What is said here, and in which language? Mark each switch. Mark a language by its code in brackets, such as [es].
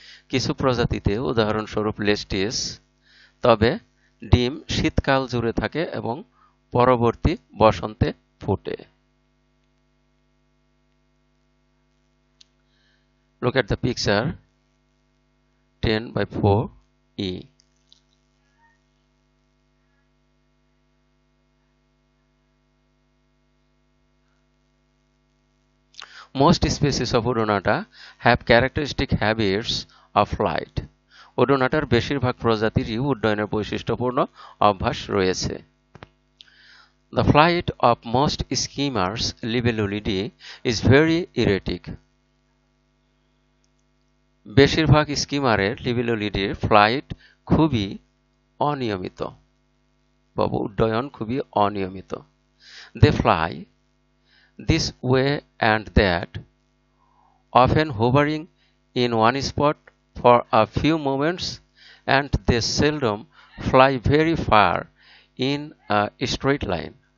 [bn] কিছু প্রজাতিতে, উদাহরণস্বরূপ লেস্টিস, তবে ডিম শীতকাল জুড়ে থাকে এবং পরবর্তী বসন্তে ফুটে। [en] Look at the picture 10/4e. Most species of Odonata have characteristic habits of flight. [bn] ওডোনাটার বেশিরভাগ প্রজাতিরই উড্ডয়নের বৈশিষ্ট্যপূর্ণ অভ্যাস রয়েছে। [en] The flight of most skimmers Libellulidae is very erratic. [bn] বেশিরভাগ স্কিমারের লিবেলুলিডের ফ্লাইট খুবই অনিয়মিত বা উড্ডয়ন খুবই অনিয়মিত। [en] They fly this way and that, often hovering in one spot for a few moments, and they seldom fly very far in a straight line.